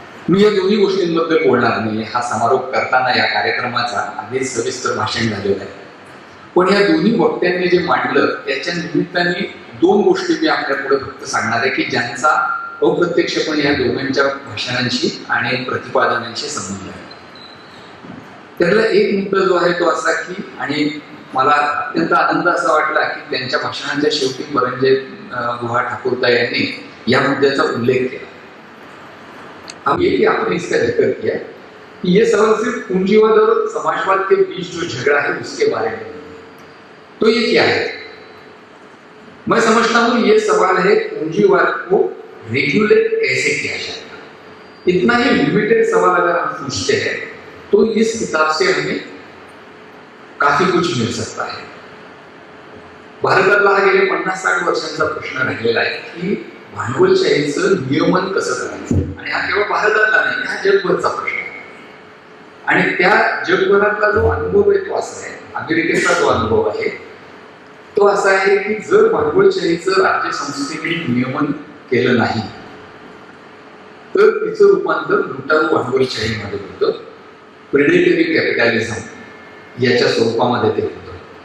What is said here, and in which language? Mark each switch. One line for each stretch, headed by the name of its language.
Marathi: मी या दोन्ही गोष्टींबद्दल बोलणार नाही, हा समारोप करताना या कार्यक्रमाचा आधीच सविस्तर भाषण झालेलं आहे, पण या दोन्ही वक्त्यांनी जे मांडलं त्याच्या निमित्ताने दोन गोष्टी मी आपल्यापुढे फक्त सांगणार आहे की ज्यांचा अप्रत्यक्षपणे या दोघांच्या भाषणांशी आणि प्रतिपादनांशी संबंध आहे। त्यातला एक मुद्दा जो आहे तो असा की, आणि मला अत्यंत आनंद असा वाटला की त्यांच्या भाषणांच्या शेवटी परंजे गुहा ठाकुरता यांनी या मुद्द्याचा उल्लेख केला।
Hindi: अब ये कि आपने इसका जिक्र किया कि ये सवाल सिर्फ पूंजीवाद और समाजवाद के बीच जो झगड़ा है उसके बारे में, तो ये क्या है? मैं समझता हूं ये सवाल है पूंजीवाद को रेगुलेट कैसे किया जाएगा। इतना ही लिमिटेड सवाल अगर हम पूछते हैं तो इस किताब से हमें काफी कुछ मिल सकता है।
Marathi: भारतातला हा गेल्या 50-60 वर्षांचा प्रश्न राहिलेला आहे की भांडवलशाहीचं नियमन कसं करायचं, आणि हा केवळ भारतातला नाही, हा जगभरचा प्रश्न आहे। आणि त्या जगभरातला जो अनुभव आहे तो असा आहे, अमेरिकेचा जो अनुभव आहे तो असा आहे की जर भांडवलशाहीचं राज्य संस्थेने नियमन केलं नाही तर तिचं रूपांतर लुटारू भांडवलशाहीमध्ये होतं, प्रेडेटरी कॅपिटॅलिझम याच्या स्वरूपामध्ये ते होतं।